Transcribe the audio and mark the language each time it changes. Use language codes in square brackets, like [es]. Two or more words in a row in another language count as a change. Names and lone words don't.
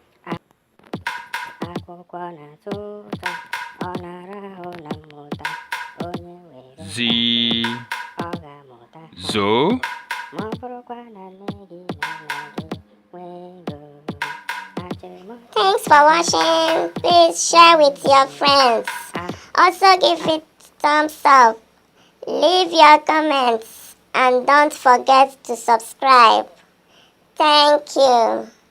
[ig] A- a- akwụkwọ na-atọ ụtọ, ọ na-arahụ na mmụta. Onye were Zi. ọ ga-amụta. Zo. Ma ọ bụrụkwa na nne gị na nna gị nwee ego, achịrị m ọchị, [en] Thanks for watching. Please share with your friends. a- Also give it thumbs up. Leave your comments and don't forget to subscribe. Thank you.